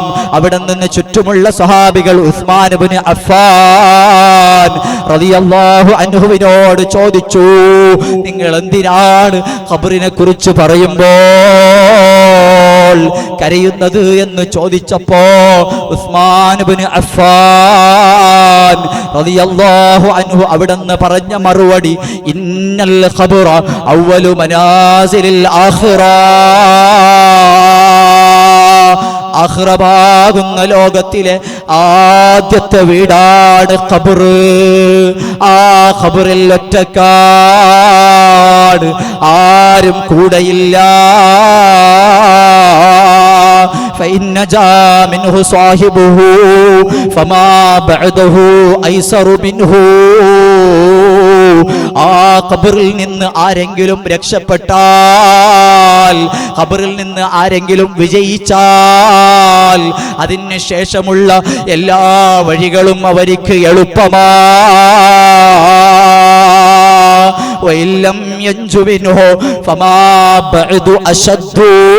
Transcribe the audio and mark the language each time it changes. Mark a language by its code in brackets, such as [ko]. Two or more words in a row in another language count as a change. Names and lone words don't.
[ml] അവിടെ നിന്ന് ചുറ്റുമുള്ള സ്വഹാബികൾ ഉസ്മാൻ ഇബ്നു അഫ്ഫാൻ റളിയല്ലാഹു അൻഹുവിനോട് ചോദിച്ചു, നിങ്ങൾ എന്തിനാണ് ഖബറിനെ കുറിച്ച് പറയുമ്പോൾ കരയുന്നത് എന്ന് ചോദിച്ചപ്പോ ഉസ്മാൻ ഇബ്നു അഫ്ഫാൻ [ar] رضي الله عنه [ml] അവിടുന്ന് പറഞ്ഞ മറുപടി, [ar] إن القبر أول منازل الآخرة. [ml] ആഖിറമാകുന്ന ലോകത്തിലെ ആദ്യത്തെ വീടാണ് ഖബർ. ആ ഖബറിൽ ഒറ്റക്കാട്, ആരും കൂടെയില്ല. [ar] فإن نجا منه صاحبه فما بعده أيسر منه. [ml] ആ ഖബറിൽ നിന്ന് ആരെങ്കിലും രക്ഷപ്പെട്ടാൽ, ഖബറിൽ നിന്ന് ആരെങ്കിലും വിജയിച്ചാൽ അതിന് ശേഷമുള്ള എല്ലാ വഴികളും അവർക്ക് എളുപ്പമാ. [ar] وإن لم ينج منه فما بعده أشد.